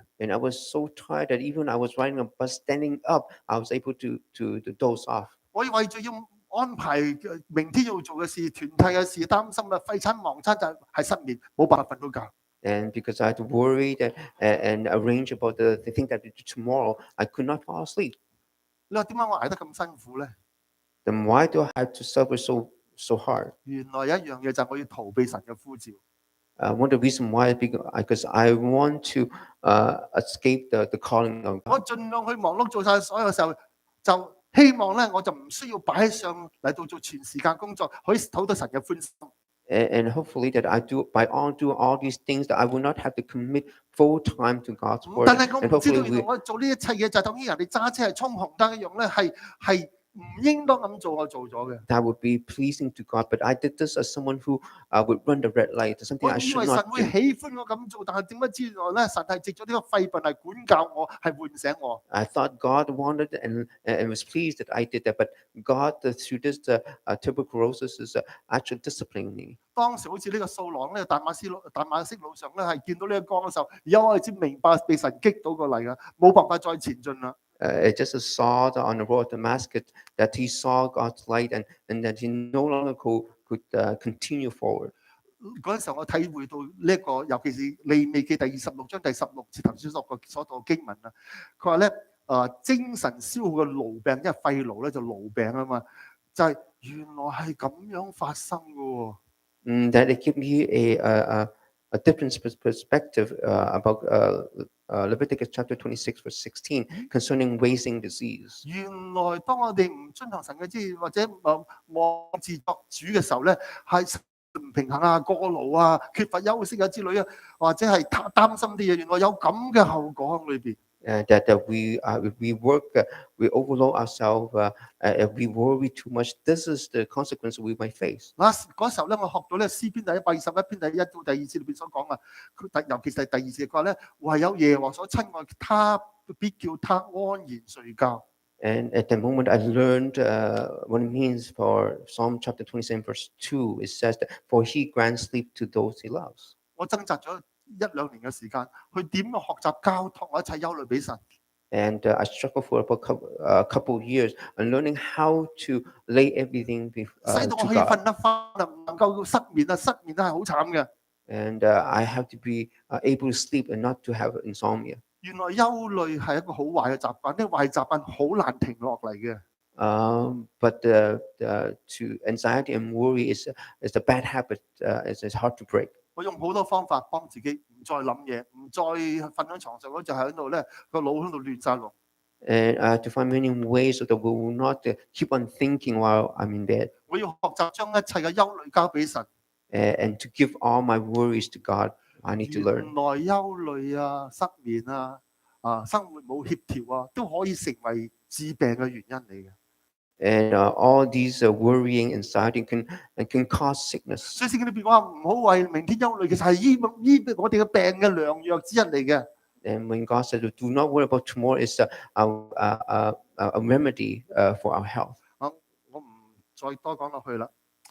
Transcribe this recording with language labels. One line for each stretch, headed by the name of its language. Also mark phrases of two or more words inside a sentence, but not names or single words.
English: And I was so tired that even I was riding a bus, standing up, I was able to doze off.
Cantonese: 我為咗要安排明天要做嘅事、團契嘅事，擔心啊廢餐忘餐就係失眠，冇辦法瞓到覺。
English: And because I had to worry and arrange about the thing that I do tomorrow, I could not fall asleep.
Cantonese: 你話點解我捱得咁辛苦咧？
English: Then why do I have to suffer so hard?
Cantonese: 原來有一樣嘢就係我要逃避神嘅呼召。
English: One of the reasons why is because I want to escape the calling of
Cantonese: 我
English: God.
Cantonese: 盡量去忙碌做晒所有時候，就希望咧我就唔需要擺上嚟到做全時間工作，可以討到神嘅歡心。
English: And hopefully that I do all these things that I will not have to commit full time to God's word.
Cantonese: 但係我
English: And
Cantonese: 唔知道
English: hopefully
Cantonese: 原來我做呢一切嘢就等於人哋揸車係衝紅燈一樣咧，係唔應當咁做，我做咗嘅。
English: that would be pleasing to God. But I did this as someone who would run the red light. Something
Cantonese: 我
English: I
Cantonese: 以
English: should
Cantonese: 為神
English: not
Cantonese: 會
English: do.
Cantonese: 喜歡我咁做，但係點解知原來咧神係藉咗呢個肺病嚟管教我，係喚醒我。
English: I thought God wanted and was pleased that I did that. But God, through this tuberculosis, is actually disciplining me.
Cantonese: 當時好似呢個掃羅呢個大馬色路上咧，係見到呢個光嘅時候，而家我哋先明白被神擊倒過嚟噶，冇辦法再前進啦。
English: It just saw on the road to Damascus that he saw God's light and that he no longer could continue forward.
Cantonese: 嗰陣時候我體會到呢一個，尤其是利未記第26章第16節頭先所讀嘅經文啦。佢話咧精神消耗嘅癆病，因為肺癆咧就癆病啊嘛，就係原來係咁樣發生嘅喎。
English: That it gave me a different perspective about Leviticus chapter 26 verse 16 concerning wasting disease.
Cantonese: 原來當我哋唔遵行神嘅旨意，或者妄自作主嘅時候咧，係唔平衡啊、過勞啊、缺乏休息啊之類啊，或者係擔心啲嘢，原來有咁嘅後果喺裏邊。
English: That we work, we overload ourselves, if we worry too much. This is the consequence we might face.
Cantonese: 嗰時候咧，我學到咧詩篇第121篇第1到第2節裏邊所講啊，尤其是第2節佢話咧，唯有耶和華所親愛，他必叫他安然睡覺。
English: And at the moment, I learned what it means for Psalm chapter 27 verse 2. It says that for he grants sleep to those he loves.
Cantonese: 我掙扎咗1-2年嘅時間，去點樣學習交託我一切憂慮俾神。
English: And I struggled for a couple of years on learning how to lay everything
Cantonese: 使到
English: to
Cantonese: 我可以
English: God.
Cantonese: 瞓得翻啊，唔能夠失眠啊，失眠都係好慘嘅。
English: And I have to be able to sleep and not to have insomnia.
Cantonese: 原來憂慮係一個好壞嘅習慣，呢個壞習慣好難停落嚟嘅。
English: But to anxiety and worry is a bad habit. It's hard to break.
Cantonese: 我用好多方法幫自己唔再諗嘢，唔再瞓喺床上嗰就喺度咧個腦喺度亂晒龍。
English: And I have to find many ways so that we will not keep on thinking while I'm in bed.
Cantonese: 我要學習將一切嘅憂慮交俾神。
English: And to give all my worries to God, I need to
Cantonese: 原
English: learn.
Cantonese: 來憂慮啊、失眠啊、生活冇協調啊，都可以成為致病嘅原因嚟嘅。
English: And all these worrying, anxiety can cause sickness.
Cantonese: 所以聖經裏邊話唔好為明天憂慮，其實係醫我哋嘅病嘅良藥之一嚟嘅。
English: And when God said, "Do not worry about tomorrow," it's a remedy for our health.
Cantonese: 我唔再多講落去啦。